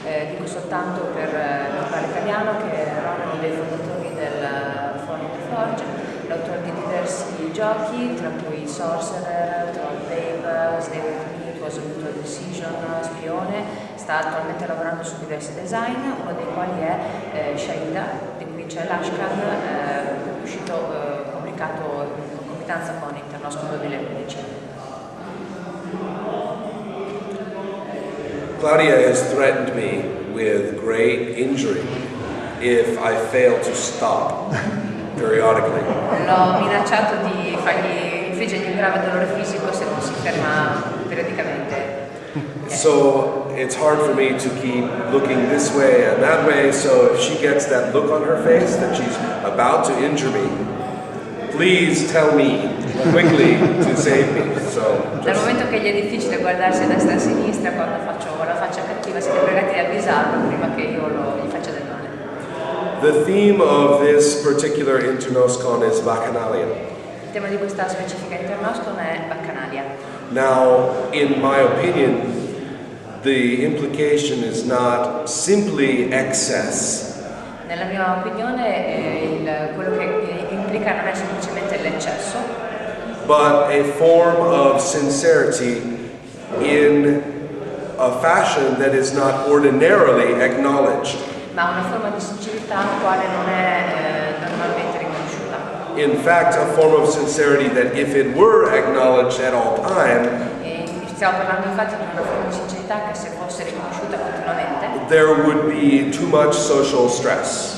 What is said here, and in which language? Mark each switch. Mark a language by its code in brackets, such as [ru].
[it] Dico soltanto per parlare italiano che Ron è uno dei fondatori del forum di Forge, l'autore di diversi giochi, tra cui Sorcerer, Trollbabe, Stay With Me, It Was a Mutual Decision, Spione. Sta attualmente lavorando su diversi design, uno dei quali è Shahida, di cui c'è l'Ashcan, uscito pubblicato in concomitanza con InterNosCon 2015. [en] Claudia has threatened me with great injury if I fail to stop periodically. [it] L'ho minacciato di fargli infliggergli un grave dolore fisico se non si ferma periodicamente. [en] So it's hard for me to keep looking this way and that way, so if she gets that look on her face that she's about to injure me, please tell me quickly to save me. [it] Dal momento che gli è difficile guardarsi a destra e a sinistra quando faccio la faccia cattiva, siete pregati di avvisarlo prima che io gli faccia del male. [en] The theme of this particular InterNosCon is Bacchanalia. [it] Il tema di questa specifica InterNosCon è Bacchanalia. [en] Now, in my opinion, the implication is not simply excess. [it] Nella mia opinione, quello che implica non è semplicemente l'eccesso, [en] but a form of sincerity in a fashion that is not ordinarily acknowledged. [it] ma una forma di sincerità quale non è normalmente riconosciuta. [en] In fact, a form of sincerity that if it were acknowledged at all time, [it] Stiamo parlando infatti di una forma di sincerità che se fosse riconosciuta continuamente, [en] there would be too much social stress.